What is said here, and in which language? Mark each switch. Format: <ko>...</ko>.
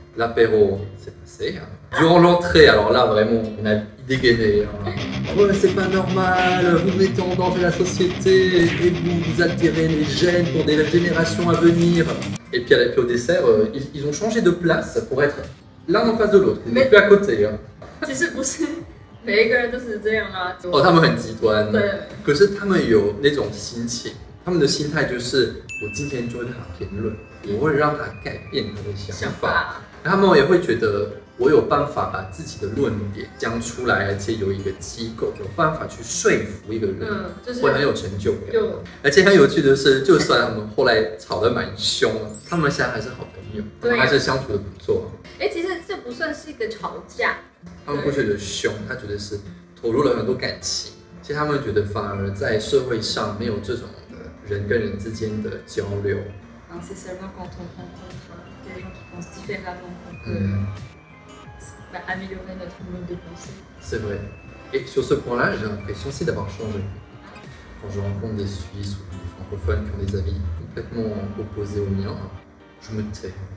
<fr>L'apéro s'est passé. Durant l'entrée, alors là, vraiment, on a dégainé. Ouais, c'est pas normal, vous mettez en danger la société et vous altérez les gènes pour des générations à venir. Et puis au dessert, ils ont changé de place pour être l'un en face de l'autre, ils n'étaient plus à côté.</fr> <zh>其实不是每一个人都是这样啊。哦，他们很极端，可是他们有那种心情，他们的心态就是我今天就会对他评论，我会让他改变他的想法，他们也会觉得我有办法把自己的论点讲出来，而且有一个机构有办法去说服一个人，会很有成就感。而且很有趣的是，就算他们后来吵得蛮凶，他们现在还是好朋友，他们还是相处的不错。哎，其实这不算是一个吵架，他们不觉得凶，他觉得是投入了很多感情。其实他们觉得反而在社会上没有这种的人跟人之间的交流。</zh> <fr>C'est seulement quand on rencontre des gens qui pensent différemment qu'on peut améliorer notre mode de pensée. C'est vrai. Et sur ce point-là, j'ai l'impression aussi d'avoir changé. Quand je rencontre des Suisses ou des francophones qui ont des avis complètement opposés aux miens, je me tais.</fr>